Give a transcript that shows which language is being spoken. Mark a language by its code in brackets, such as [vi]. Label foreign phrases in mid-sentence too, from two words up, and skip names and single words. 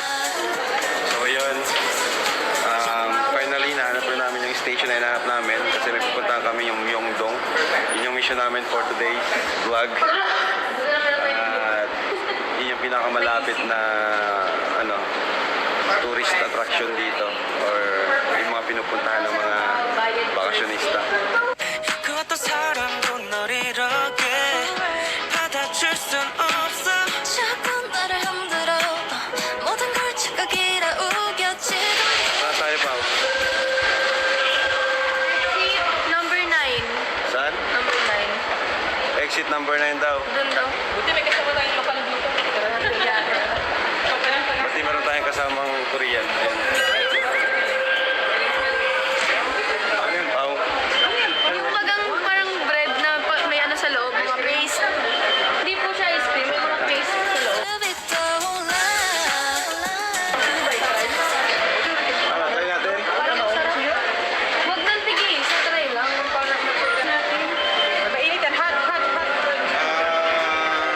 [tl] So yun, finally nahanap na namin yung station na hinahanap namin kasi may pupuntahan kami yung Myeongdong. Yun yung mission namin for [en] today's vlog. [tl] At yun yung pinakamalapit na [en] tourist attraction [tl] dito or yung mga pinupuntahan ng mga bakasyonista. [ko] 그 어떤 사람도 널 이렇게 받아줄 순 없어 자꾸 나를 흔들어 모든 걸 착각이라 우겨지고 [tl] Saan tayo pa? Number 9. Saan? Number 9. Exit number 9 daw. Doon daw. Buti may kasama tayong lokal dito. Pati meron tayong kasamang Korean. Ayan. Ano yun, Pao? Yung bagang parang bread na may ano sa loob, mga paste. Hindi po siya ice cream, may mga paste sa loob. [ko] 습이 떠올라 [tl] Ano, try natin? Parang sarap. Huwag nang tigil, sa try lang. Parang natin. Mainit yan, hot.